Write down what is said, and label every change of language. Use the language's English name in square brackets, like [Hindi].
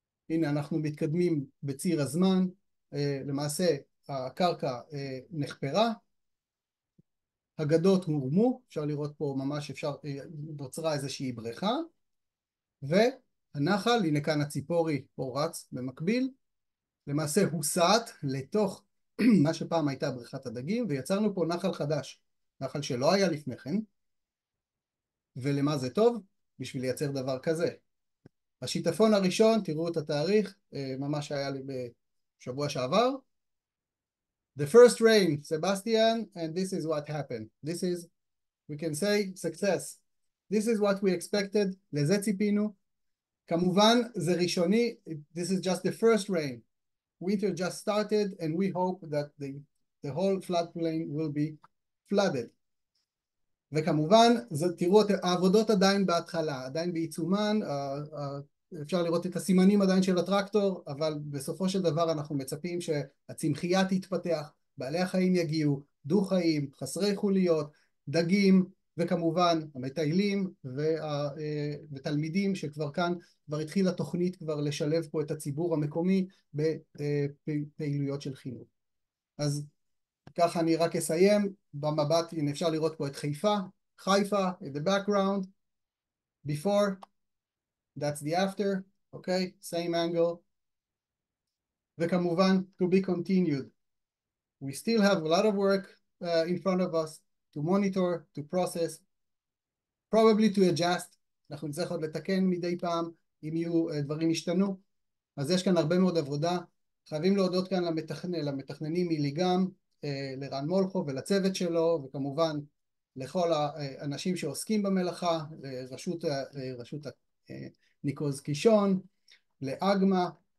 [Hebrew] הנה אנחנו מתקדמים בציר הזמן, למעשה הקרקע נחפרה, הגדות הורמו, אפשר לראות פה ממש נוצרה איזושהי בריכה, והנחל, הנה כאן הציפורי פה רץ במקביל, למעשה הוסעת לתוך מה שפעם הייתה בריכת הדגים, ויצרנו פה נחל חדש, נחל שלא היה לפני כן, ולמה זה טוב? בשביל לייצר דבר כזה. השיטפון הראשון, תראו את התאריך, ממש היה לי בשבוע שעבר, [English] The first rain, Sebastian, and this is what happened. This is, we can say, success. This is what we expected, [Hebrew] לזה ציפינו. כמובן, זה ראשוני, [English] this is just the first rain. Winter just started, and we hope that the whole floodplain will be flooded. [Hebrew] וכמובן, תראו את העבודות עדיין בהתחלה, עדיין בעיצומן, אפשר לראות את הסימנים עדיין של הטרקטור, אבל בסופו של דבר אנחנו מצפים שהצמחייה תתפתח, בעלי החיים יגיעו, דו חיים, חסרי חוליות, דגים, וכמובן המטיילים ותלמידים שכבר כאן, כבר התחילה תוכנית כבר לשלב פה את הציבור המקומי בפעילויות של חינוך. אז ככה אני רק אסיים במבט, הנה אפשר לראות פה את חיפה, [English] in the background, before, that's the after, okay, same angle, [Hebrew] וכמובן [English] to be continued. We still have a lot of work in front of us to monitor, to process, probably to adjust. [Hebrew] אנחנו נצטרך עוד לתקן מדי פעם אם יהיו דברים ישתנו. אז יש כאן הרבה מאוד עבודה. חייבים להודות כאן למתכננים מליגם, לרן מולכו ולצוות שלו, וכמובן לכל האנשים שעוסקים במלאכה, לרשות ניקוז קישון, לאגמה,